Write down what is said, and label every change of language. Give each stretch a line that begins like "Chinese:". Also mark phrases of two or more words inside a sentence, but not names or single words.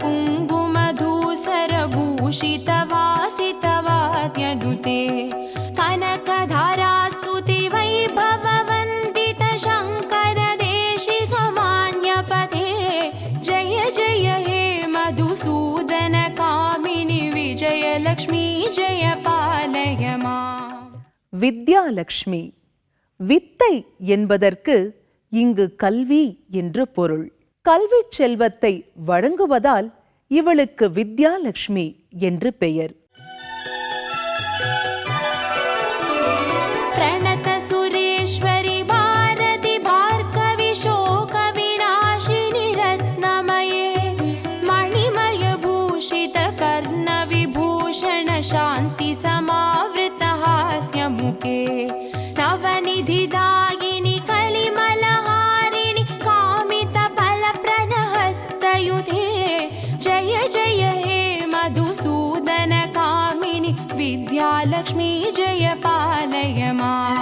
Sanskrit: कुङ्कुमधूसरभूषितवासितवाद्यनुते कनकधारास्तुति वैभववन्दित शङ्कर देशिकमान्यपते जय जय हे मधुसूदन कामिनि विजयलक्ष्मी जय पालय माम्.
Tamil: வித்யாலக்ஷ்மி. வித்தை என்பதற்கு இங்கு கல்வி என்று பொருள். கல்விச் செல்வத்தை வழங்குவதால் இவளுக்கு வித்யாலக்ஷ்மி என்று பெயர்.
Sanskrit: प्रणत सुरेश्वरि भारति भार्गवि शोक विनाशिनि रत्नमये मणिमय भूषित कर्ण विभूषण शान्ति समावृत हास्य मुखे नवनिधिदायिनि कलिमलहारिणि कामित फलप्रद हस्तयुधे जय जय हे मधुसूदन कामिनि विद्यालक्ष्मी जय पालय माम्.